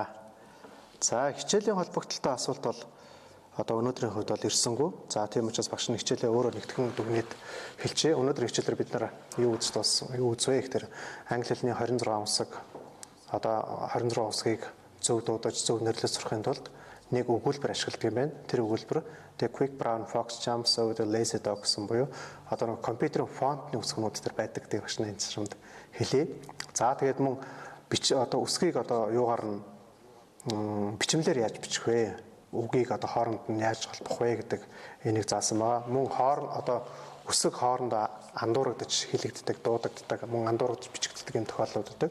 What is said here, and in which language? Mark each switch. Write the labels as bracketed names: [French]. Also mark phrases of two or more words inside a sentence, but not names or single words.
[Mongolian] За хичээлийн холбогдлолтой асуулт бол одоо өнөөдрийн хувьд бол ирсэнгүй. За тийм учраас багш нь хичээлээ өөрөө нэгтгэн дүгнээд хэлчихье. Өнөөдрийн хичээлээр бид нар юу үзэж дууссан? Юу үзвэ гэхээр англи хэлний 26 усаг одоо 26 усгийг зөв дуудаж зөв нэрлэж сурахын тулд нэг өгүүлбэр ашигладаг юм байна. Тэр өгүүлбэр [English] the quick brown fox jumps over the lazy dog [Mongolian] гэсэн буюу одоо нэг компьютерийн фонтны үсгнүүд төр байдаг гэдэг багш нь энэ чамд хэлье. За тэгээд мөн одоо үсгийг одоо юугаар нь бичмлэр яаж бичих вэ? Үгийг одоо хооронд нь яаж холбох вэ гэдэг энийг заасан байгаа. Мөн одоо үсэг хоорондоо андуурагдаж хилэгддэг, дуудагддаг, мөн андуурагдаж бичигддэг юм тохиолдлууд үүдэг.